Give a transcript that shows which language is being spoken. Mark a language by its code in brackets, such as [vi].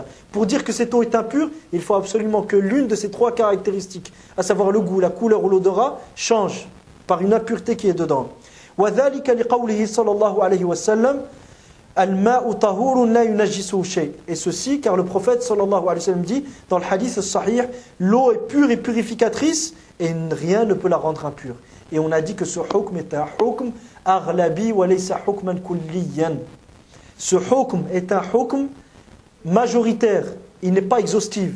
[fr] Pour dire que cette eau est impure, il faut absolument que l'une de ces trois caractéristiques, à savoir le goût, la couleur ou l'odorat, change par une impureté qui est dedans. [ar] وذلك لقوله صلى الله عليه وسلم الماء طهور لا ينجسه شيء. [fr] Et ceci car le prophète sallallahu alayhi wa sallam dit dans le hadith sahih, l'eau est pure et purificatrice et rien ne peut la rendre impure. Et on a dit que ce hukm est un hukm [ar] aghlabi wa laysa hukman kulliyan. [fr] Ce hukm est un hukm majoritaire, il n'est pas exhaustif.